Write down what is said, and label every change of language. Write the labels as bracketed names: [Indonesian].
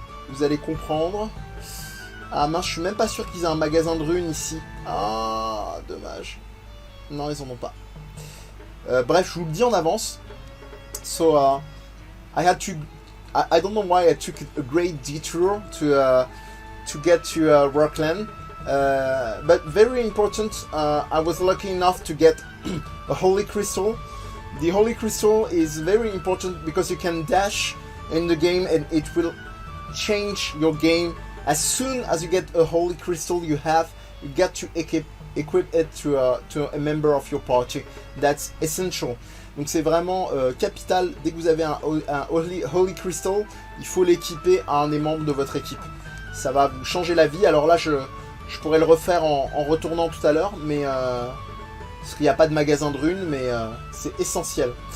[French] Vous allez comprendre. Ah mince, je suis même pas sûr qu'ils aient un magasin de runes ici. Ah, dommage. Non, ils en ont pas. Bref, je vous le dis en avance. [English] So, I had to... I don't know why I took a great detour to get to Rockland. But very important, I was lucky enough to get a holy crystal. The holy crystal is very important because you can dash in the game and it will change your game. As soon as you get a holy crystal, you got to equip it to a member of your party. That's essential. [French] Donc c'est vraiment capital. Dès que vous avez un holy crystal, il faut l'équiper à un des membres de votre équipe. Ça va vous changer la vie. Alors là, je pourrais le refaire en retournant tout à l'heure, mais parce qu'il n'y a pas de magasin de runes, mais c'est essentiel.